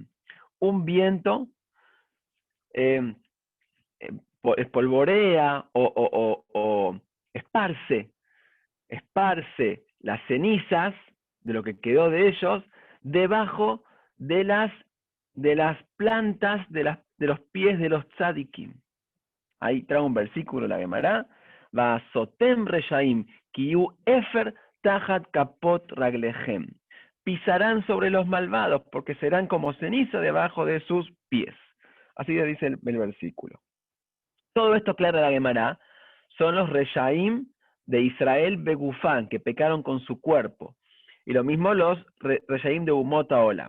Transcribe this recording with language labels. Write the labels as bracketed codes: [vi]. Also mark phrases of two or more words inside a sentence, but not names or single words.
[es] Un viento eh, espolvorea o esparce las cenizas de lo que quedó de ellos debajo de las plantas de los pies de los tzadikim. Ahí trae un versículo la Gemara, [he] ועסותם רשעים כי אפר תחת כפות רגליהם. [es] Pisarán sobre los malvados porque serán como ceniza debajo de sus pies. Así dice el versículo. Todo esto, clara la Gemara, son los reshaim de Israel Begufán, que pecaron con su cuerpo. Y lo mismo los reshaim de [he] אומות העולם.